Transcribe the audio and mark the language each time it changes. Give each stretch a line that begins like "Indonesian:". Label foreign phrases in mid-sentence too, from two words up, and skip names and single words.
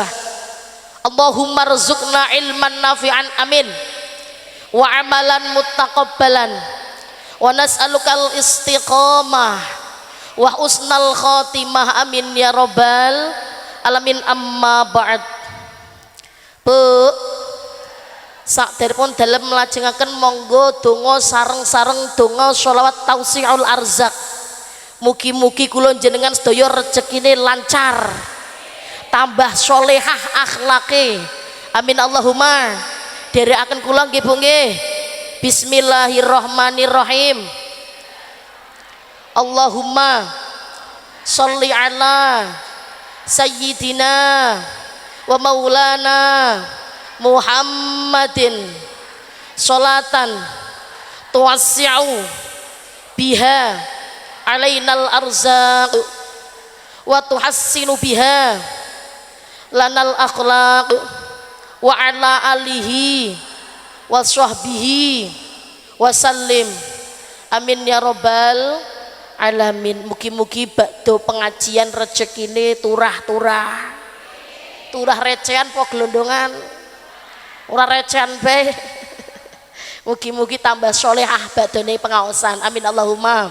Arabic: اللهم ارزقنا علما نافعا آمين وعملا متقبلا ونسألك الاستقامة وحسن الخاتمة آمين يا رب العالمين. أما بعد.
Javanese: Bu sakderipun dalem mlajengaken monggo donga sareng-sareng donga sholawat
Arabic: توسع الأرزاق.
Javanese: Mugi-mugi kula jenengan sedaya rezekine lancar, tambah solehah akhlake.
Arabic: آمين اللهم.
Javanese: Dherekaken kula nggih Bu nggih. Bismillahirrahmanirrahim.
Arabic: اللهم صل على سيدنا ومولانا محمد صلاة توسع بها علينا الأرزاق وتحسن بها لنا الأخلاق وعلى آله وصحبه وسلم. آمين يا رب العالمين.
Javanese: Mugi-mugi bakdo pengajian rezekine turah-turah. Turah recehan po gelondongan. Ora recehan bae. Mugi-mugi tambah solehah bakdone pengaosan.
Arabic: آمين اللهم.